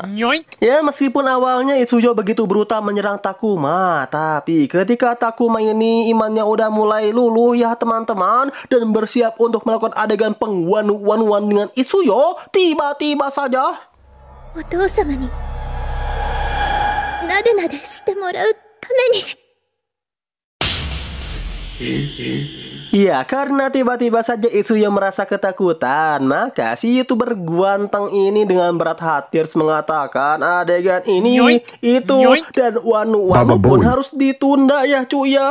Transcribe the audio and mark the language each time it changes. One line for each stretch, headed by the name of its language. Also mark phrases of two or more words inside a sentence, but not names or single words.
Indonesian: Ya, meskipun awalnya Itsuyo begitu brutal menyerang Takuma, tapi ketika Takuma ini imannya udah mulai luluh ya teman-teman, dan bersiap untuk melakukan adegan pengwanu-wanuan dengan Itsuyo, tiba-tiba saja
Japanese: お父様になでなでしてもらうために。
Indonesian: Ya, karena tiba-tiba saja Itsuyo merasa ketakutan, maka si YouTuber ganteng ini dengan berat hati harus mengatakan adegan ini, itu, dan wanu-wanu pun harus ditunda ya cuy ya.